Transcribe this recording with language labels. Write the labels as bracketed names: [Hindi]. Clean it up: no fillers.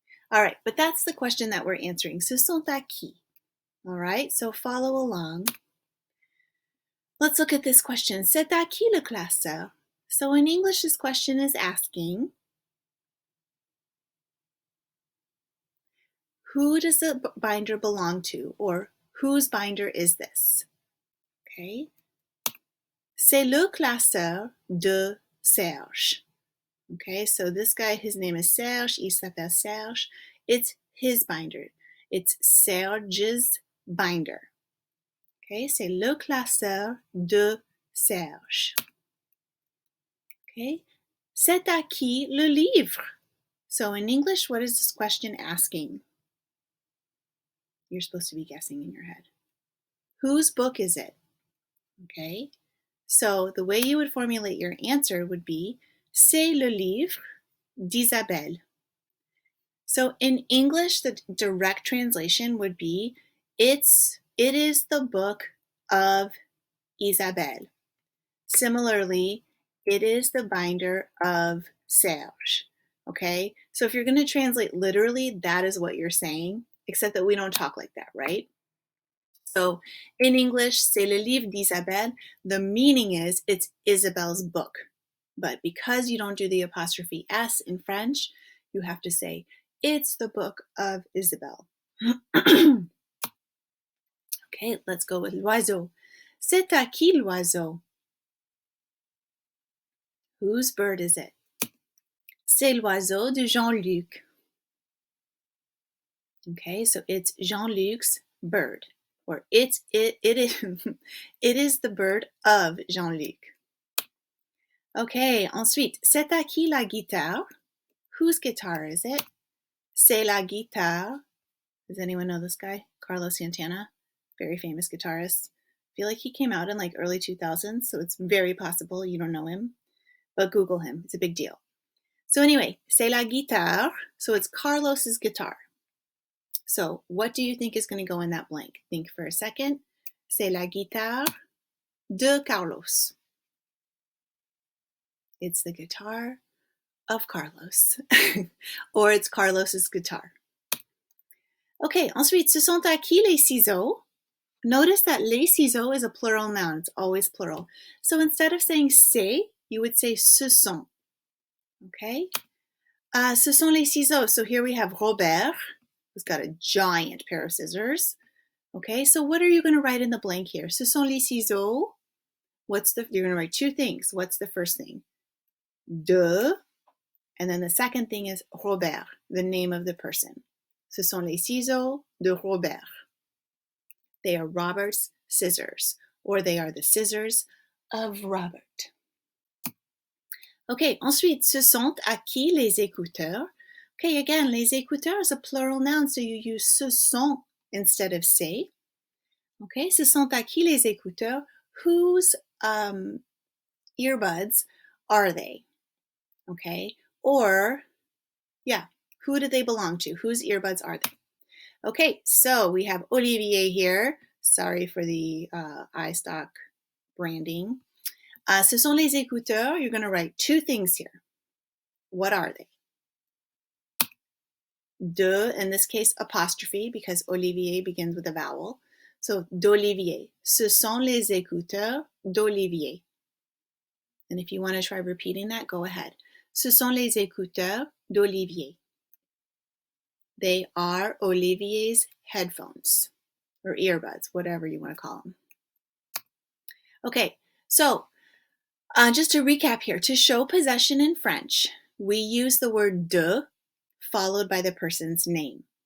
[English] All right, but that's the question that we're answering. [French] Ce sont à qui? [English] All right, so follow along. Let's look at this question. [French] C'est à qui le classeur? [English] So in English, this question is asking, who does the binder belong to? Or whose binder is this? Okay. [French] C'est le classeur de Serge. [English] Okay, so this guy, his name is Serge. [French] Il s'appelle Serge. [English] It's his binder. It's Serge's binder. [French] Okay, c'est le classeur de Serge. Okay, c'est à qui le livre? [English] So in English, what is this question asking? You're supposed to be guessing in your head. Whose book is it? Okay, so the way you would formulate your answer would be, [French] c'est le livre d'Isabelle. [English] So in English, the direct translation would be, it is the book of Isabelle. Similarly, it is the binder of Serge. Okay, so if you're going to translate literally, that is what you're saying, except that we don't talk like that, right? So in English, [French] c'est le livre d'Isabelle. [English] The meaning is it's Isabelle's book. But because you don't do the apostrophe S in French, you have to say, it's the book of Isabelle. Okay, let's go with l'oiseau. [French] C'est à qui l'oiseau? [English] Whose bird is it? [French] C'est l'oiseau de Jean-Luc. [English] Okay, so it's Jean-Luc's bird. Or it is it is the bird of Jean-Luc. [French] Okay, ensuite, c'est à qui la guitare? [English] Whose guitar is it? [French] C'est la guitare. [English] Does anyone know this guy? Carlos Santana, very famous guitarist. I feel like he came out in like early 2000s, so it's very possible you don't know him, but Google him. It's a big deal. So anyway, [French] c'est la guitare. [English] So it's Carlos's guitar. So what do you think is going to go in that blank? Think for a second. [French] C'est la guitare de Carlos. [English] It's the guitar of Carlos. Or it's Carlos's guitar. [French] Okay, ensuite, ce sont à qui les ciseaux? [English] Notice that les ciseaux is a plural noun. It's always plural. So instead of saying c'est, you would say ce sont. Okay? [French] Ce sont les ciseaux. [English] So here we have Robert, who's got a giant pair of scissors. Okay, so what are you going to write in the blank here? Ce sont les ciseaux You're going to write two things. What's the first thing? De, and then the second thing is Robert, the name of the person. [French] Ce sont les ciseaux de Robert. [English] They are Robert's scissors, or they are the scissors of Robert. Okay, [French] ensuite, ce sont à qui les écouteurs? [English] Okay, again, les écouteurs is a plural noun, so you use ce sont instead of c'est. [French] Okay, ce sont à qui les écouteurs? [English] Whose earbuds are they? Okay, or, yeah, who do they belong to? Whose earbuds are they? Okay, so we have Olivier here. Sorry for the iStock branding. [French] Ce sont les écouteurs. [English] You're going to write two things here. What are they? De, in this case, apostrophe, because Olivier begins with a vowel. So, d'Olivier. [French] Ce sont les écouteurs d'Olivier. [English] And if you want to try repeating that, go ahead. [French] Ce sont les écouteurs d'Olivier. [English] They are Olivier's headphones or earbuds, whatever you want to call them. Okay, so just to recap here, to show possession in French, we use the word de followed by the person's name.